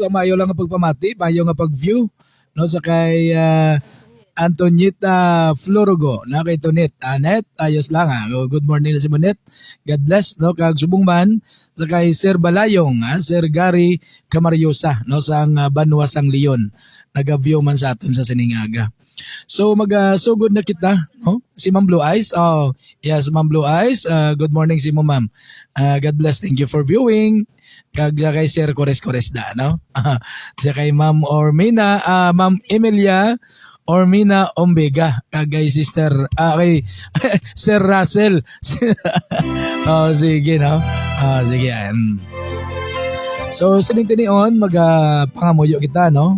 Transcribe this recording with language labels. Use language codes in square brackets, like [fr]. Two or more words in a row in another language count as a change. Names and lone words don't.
[hil] So mayo lang nga pagpamati, mayo nga pag-view, no, sa kay Antonita Florogo, na kay Tonet, Anet, ayos lang ha. [en] Good morning [hil] na si Monet. [en] God bless, [hil] no, kag subong man sa kay Sir Balayong, Sir Gary Camariosa, no, sang Banwasang Leon. Nag-view man sa aton sa siningaga. So magsugod na kita, no? Si Ma'am Blue Eyes. [en] Oh, yes, Ma'am Blue Eyes. Good morning [hil] si mo, [en] Ma'am. God bless. Thank you for viewing. [hil] Kag kay Sir Kores da, no? Siya kay Ma'am Ormina, Ma'am Emilia Ormina Ombega, kag kay Sister kay Sir Russell. Oh, sige, no? Sige. So sinintinion pangamuyo kita, no?